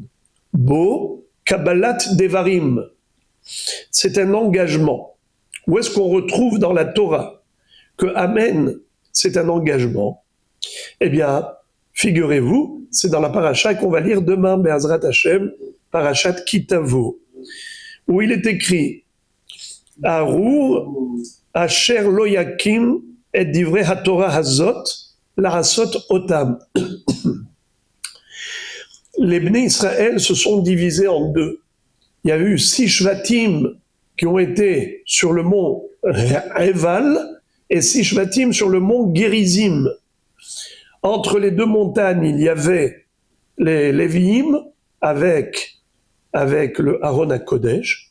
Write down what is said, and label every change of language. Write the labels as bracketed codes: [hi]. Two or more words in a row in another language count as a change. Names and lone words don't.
[he] בו קבלת דברים. C'est un engagement. [fr] Où est-ce qu'on retrouve dans la Torah que Amen, c'est un engagement? Eh bien, figurez-vous, c'est dans la paracha qu'on va lire demain, [he] בעזרת השם, [fr] parachat Kitavo, où il est écrit [he] ארור אשר לא יקים את דברי התורה הזאת לעשות אותם. [fr] Les [he] בני ישראל [fr] se sont divisés en 2. Il y a eu 6 shvatim qui ont été sur le mont Eval et 6 shvatim sur le mont Gerizim. Entre les 2 montagnes, il y avait les Lévi'im avec le [he] ארון הקודש.